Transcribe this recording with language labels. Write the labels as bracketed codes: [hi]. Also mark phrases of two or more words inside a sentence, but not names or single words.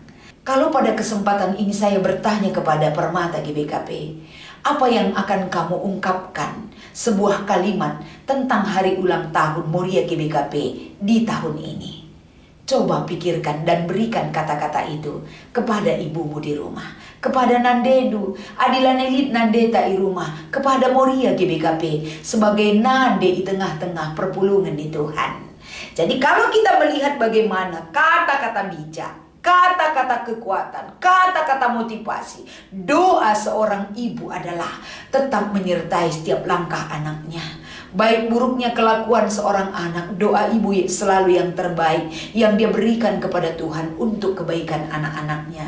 [id] Kalau pada kesempatan ini saya bertanya kepada Permata GBKP, apa yang akan kamu ungkapkan? Sebuah kalimat tentang hari ulang tahun Moria GBKP di tahun ini. Coba pikirkan dan berikan kata-kata itu kepada ibumu di rumah, kepada nandedu, [btx] adilah nelit nandeta [id] di rumah, kepada Moria GBKP sebagai nande di tengah-tengah perpulungan di Tuhan. Jadi kalau kita melihat bagaimana kata-kata bijak, kata-kata kekuatan, kata-kata motivasi, doa seorang ibu adalah tetap menyertai setiap langkah anaknya. Baik buruknya kelakuan seorang anak, doa ibu selalu yang terbaik yang dia berikan kepada Tuhan untuk kebaikan anak-anaknya.